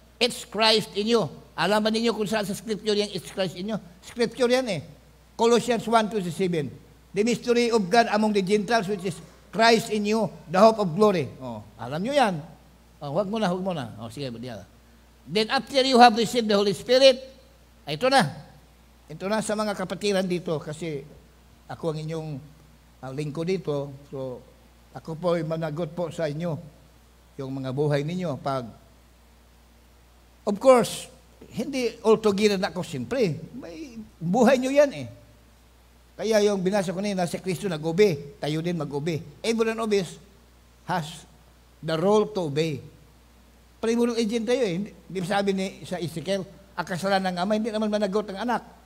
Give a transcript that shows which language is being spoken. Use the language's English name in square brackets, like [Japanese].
[English] It's Christ in you. [Filipino] Alam ba ninyo kung saan sa Scripture yan, [English] it's Christ in you? [Filipino] Scripture yan eh. [English] Colossians 1:27. The mystery of God among the Gentiles, which is Christ in you, the hope of glory. [Filipino] Alam nyo yan. Huwag mo na. Sige, diyan. [English] Then after you have received the Holy Spirit, [Filipino] ito na. Ito na sa mga kapatiran dito kasi ako ang inyong lingkod dito. So, ako po ay managot po sa inyo yung mga buhay ninyo. Of course, hindi altogether na ako siyempre. May buhay nyo yan eh. Kaya yung binasa ko nila, si Kristo nag-obey, tayo din mag-obey. [English] Everyone obeys has the role to obey. [Filipino] Primordial agent tayo eh. Hindi sabi sa Ezekiel, ang kasalanan ng ama, hindi naman managot ang anak.